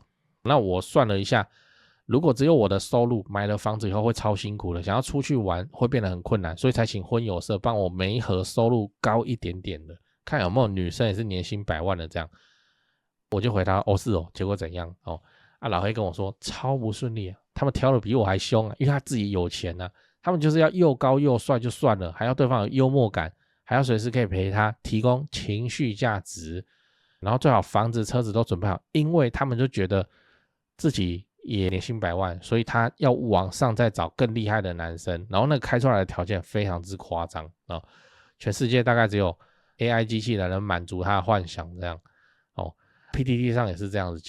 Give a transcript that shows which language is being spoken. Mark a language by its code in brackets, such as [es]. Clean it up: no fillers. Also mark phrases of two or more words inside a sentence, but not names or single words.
[zh] 那我算了一下，如果只有我的收入，買了房子以後會超辛苦的，想要出去玩會變得很困難，所以才請婚友社幫我媒合收入高一點點的，看有沒有女生也是年薪100萬的這樣。我就回答是哦，結果怎樣老黑跟我說超不順利啊，他們挑的比我還兇啊，因為他自己有錢啊。他們就是要又高又帥就算了，還要對方有幽默感，還要隨時可以陪他，提供情緒價值，然後最好房子車子都準備好，因為他們就覺得自己也年薪100萬，所以他要往上再找更厲害的男生，然後那個開出來的條件非常之誇張啊，全世界大概只有 AI 機器人能滿足他的幻想這樣PTT 上也是這樣子講。